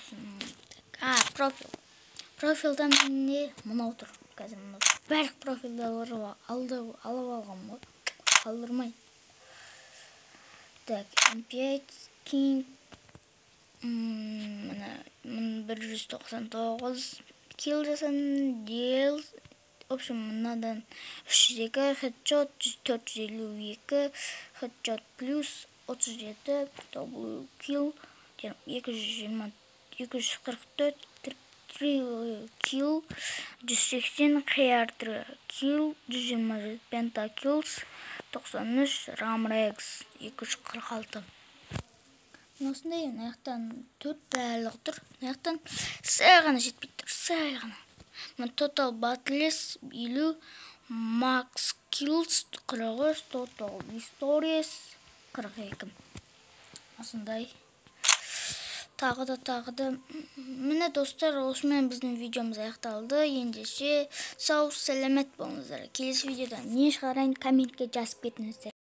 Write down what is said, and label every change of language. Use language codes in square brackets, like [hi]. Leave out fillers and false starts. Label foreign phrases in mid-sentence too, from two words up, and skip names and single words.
[kk] Профиль. Профилдан не мынау тұр. Қазір мынау. Бәрік профильдер алып алғам ғой. Қалдырмай. Так, M5 King 199 kill жасадым. Дел. [ru] В общем, [kk] мынадан 302 хедшот, 452 хедшот плюс 37 дабл килл, 244 килл, 180 хеард килл, 127 пентакиллс, 93 рамрекс, 246. Осындай, мынаяқтан 4 барлығы тұр. Мынаяқтан сәл ғана жетпей тұр, сәл ғана. [en] Total battles 50, max kills 43, total victories 42. [kk] Осындай. Тағы да. Міне достар, осымен біздің видеомыз аяқталды. Ендеше сау, сәлемет болыңыздар. Келесі видеода не шығарайын, комментке жазып кетіңіздер.